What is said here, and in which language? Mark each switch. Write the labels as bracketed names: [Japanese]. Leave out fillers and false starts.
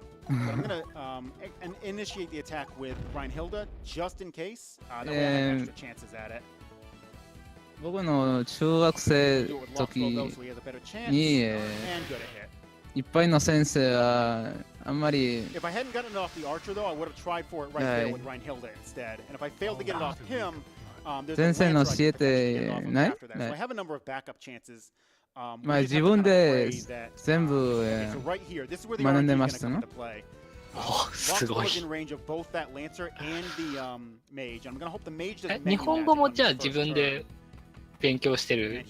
[English] But I'm gonna initiate the attack with Rhinhilda just in case. That way I have extra chances at it. [Japanese] 僕の中学生時にいっぱいの先生はあんまり [English] If I hadn't gotten it off the archer though, I would have tried for it right there with Rhinhilda instead. And if I failed to get it off him, there's a lancer I can potentially get off him after that. So I have a number of backup chances. [Japanese] まあ自分で全部学んでましたの？すごい。日本語もじゃあ自分で勉強してる？